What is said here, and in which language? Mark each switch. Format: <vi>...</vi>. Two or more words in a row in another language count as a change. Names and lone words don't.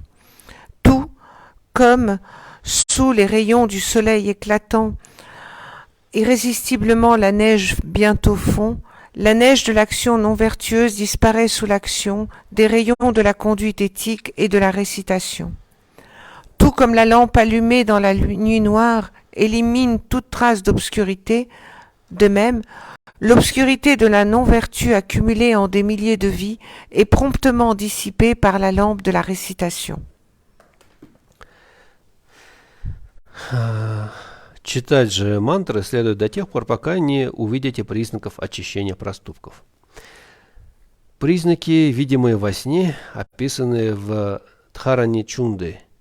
<fr>Tout comme, sous les rayons du soleil éclatant, irrésistiblement la neige bientôt fond, la neige de l'action non vertueuse disparaît sous l'action des rayons de la conduite éthique et de la récitation. Tout comme la lampe allumée dans la nuit noire élimine toute trace d'obscurité, de même, l'obscurité de la non-vertu accumulée en des milliers de vies est promptement dissipée par la lampe de la récitation.</fr> <ru>Читать же мантры следует до тех пор, пока не увидите признаков очищения проступков. Признаки, видимые во сне, описаны в Дхарани Чунды.</ru>